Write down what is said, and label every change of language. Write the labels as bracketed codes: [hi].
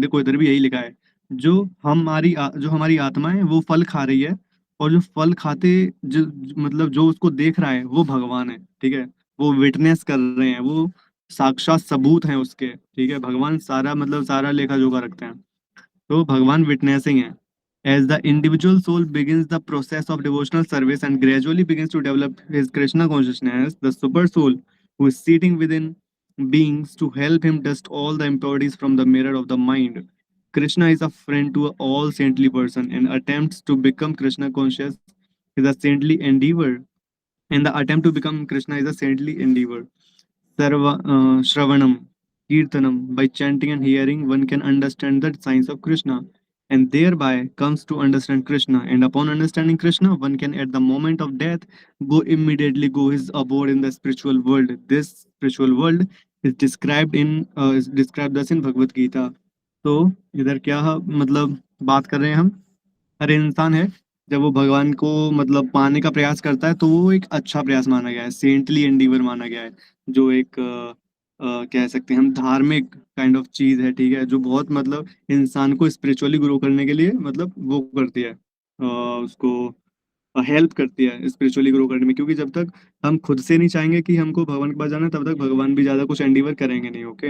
[hi] देखो इधर भी यही लिखा है, जो हमारी आत्मा है वो फल खा रही है, और जो फल खाते मतलब जो उसको देख रहा है वो भगवान है, ठीक है। वो विटनेस कर रहे हैं, वो साक्षात सबूत हैं उसके, ठीक है। भगवान सारा मतलब सारा लेखा जोखा रखते हैं, तो भगवान विटनेसिंग है। [en] As the individual soul begins the process of devotional service and gradually begins to develop his Krishna consciousness, the super soul, who is sitting within beings to help him dust all the impurities from the mirror of the mind. Krishna is a friend to all saintly person and attempts to become Krishna conscious is a saintly endeavor. And the attempt to become Krishna is a saintly endeavor. Shravanam. Kirtanam. By chanting and hearing, one can understand the signs of Krishna and thereby comes to understand Krishna. And upon understanding Krishna, one can at the moment of death go his abode in the spiritual world. This spiritual world is described thus in Bhagavad Gita. [hi] तो इधर क्या मतलब बात कर रहे हैं हम, हर इंसान है जब वो भगवान को मतलब पाने का प्रयास करता है तो वो एक अच्छा प्रयास माना गया है, सेंटली एंडीवर माना गया है, जो एक कह सकते हैं हम धार्मिक काइंड ऑफ चीज है, ठीक है, जो बहुत मतलब इंसान को स्पिरिचुअली ग्रो करने के लिए मतलब वो करती है, उसको हेल्प करती है स्पिरिचुअली ग्रो करने में, क्योंकि जब तक हम खुद से नहीं चाहेंगे कि हमको भगवान के पास जाना है तब तक भगवान भी ज्यादा कुछ एंडीवर करेंगे नहीं।